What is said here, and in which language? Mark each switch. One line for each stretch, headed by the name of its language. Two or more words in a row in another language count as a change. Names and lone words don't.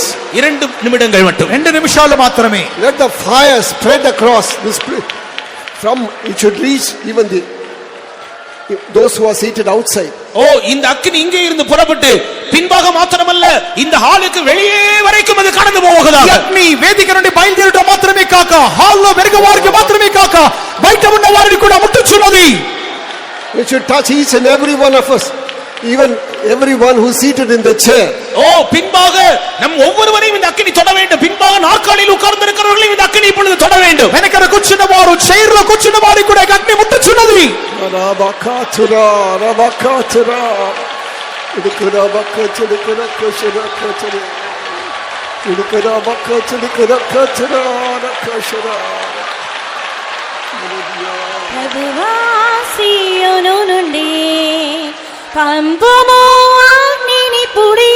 Tamil: 2 நிமிடங்கள் மட்டும்.
Telugu: 2 నిమిషాలు మాత్రమే.
English: Let the fire spread across this place. From it should reach even those who are seated outside.
Tamil: ஓ, இந்த அக்கினி இங்கே இருந்து புறப்பட்டு பின்பாக மாத்திரமல்ல இந்த ஹாலுக்கு வெளியே வரைக்கும் அது கடந்து போவதாக.
Telugu: అగ్ని వేదిక నుండి బయలుదేరడం మాత్రమే కాక హాల్లో వెలుగు వారికి మాత్రమే కాక బయట ఉన్న వారిని కూడా ముట్టుచున్నది.
English: It should touch each and every one of us. Even everyone who is seated in the chair.
Tamil: ஓ, பின்பாக நம் ஒவ்வொருவரையும் இந்த அக்கினி தொட வேண்டும். பின்பாக நாற்காலியில் உட்கார்ந்து இருக்கிறவர்களையும் இந்த அக்கினி இப்பொழுது தொட வேண்டும்.
Telugu: వెనకన కూర్చున్న వారు చైర్ లో కూర్చున్న వారికి కూడా అగ్ని ముట్టుచున్నది. ప్రభువా సీయోను నుండి పంపుము అగ్నిని పుడి.